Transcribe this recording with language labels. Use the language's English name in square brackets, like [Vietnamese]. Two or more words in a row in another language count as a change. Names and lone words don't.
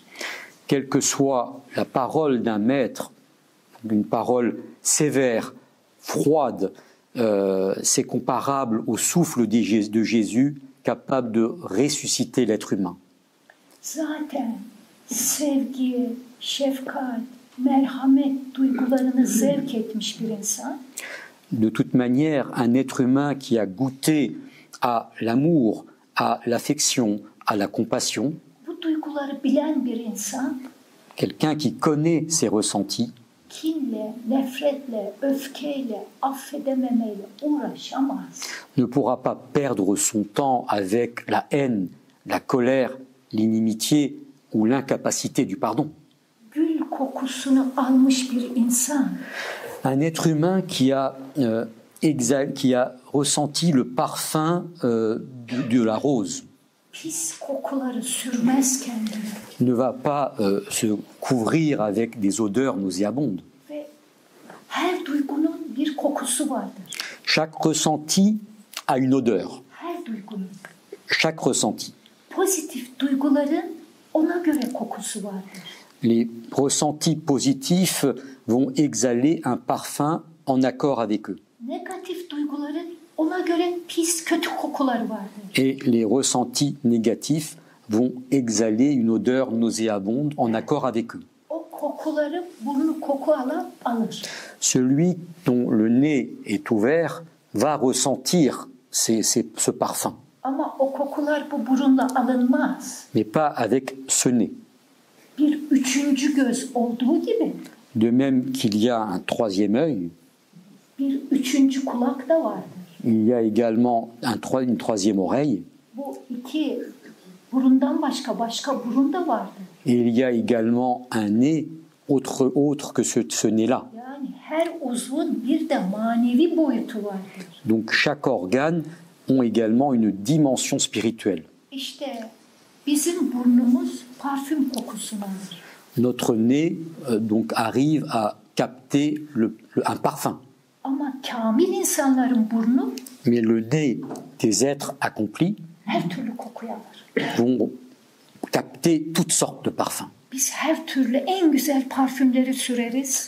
[French] Quelle que soit la parole d'un maître, une parole sévère, froide, c'est comparable au souffle de Jésus, capable de ressusciter l'être humain. [Turkish] Zaten sevgi, şefkat, merhamet duygularını zevk etmiş bir insan, [French] De toute manière, un être humain qui a goûté à l'amour, à l'affection, à la compassion, [Turkish] bu duyguları bilen bir insan, [French] quelqu'un qui connaît ses ressentis, [Turkish] kinle, nefretle, öfkeyle, affedememeyle uğraşamaz. [French] ne pourra pas perdre son temps avec la haine, la colère, l'inimitié ou l'incapacité du pardon. [Turkish] Gül kokusunu almış bir insan, [French] Un être humain qui a ressenti le parfum de la rose [Turkish] pis kokuları sürmez kendine [French] ne va pas se couvrir avec des odeurs nauséabondes. [Turkish] ve her duygunun bir kokusu vardır. [French] Chaque ressenti a une odeur. [Turkish] Her duygunun. [French] Chaque ressenti. [Turkish] Pozitif duyguların ona göre kokusu vardır. [French] Les ressentis positifs vont exhaler un parfum en accord avec eux. [Turkish] Negatif duyguların ona göre pis, kötü kokuları vardır. [French] Et les ressentis négatifs vont exhaler une odeur nauséabonde en accord avec eux. [Turkish] O kokuları burnu koku alan alır. [French] Celui dont le nez est ouvert va ressentir ce parfum, [Turkish] Ama o kokular bu burunla alınmaz. [French] mais pas avec ce nez. [Turkish] Bir üçüncü göz olduğu gibi [French] De même qu'il y a un troisième œil, [Turkish] bir üçüncü kulak da vardır. [French] il y a également une troisième oreille, [Turkish] Bu iki burundan başka burun da vardır. [French] et il y a également un nez autre que ce nez-là. [Turkish] Yani her uzvun bir de manevi boyutu vardır. [French] Donc chaque organe ont également une dimension spirituelle. [Turkish] İşte bizim burnumuz parfüm kokusunu alır. [French] Notre nez donc arrive à capter un parfum. [Turkish] Ama kamil insanların burnu [French] Mais le nez des êtres accomplis [Turkish] her türlü kokuyu alır. [French] vont capter toutes sortes de parfums. [Turkish] Biz her türlü en güzel parfümleri süreriz.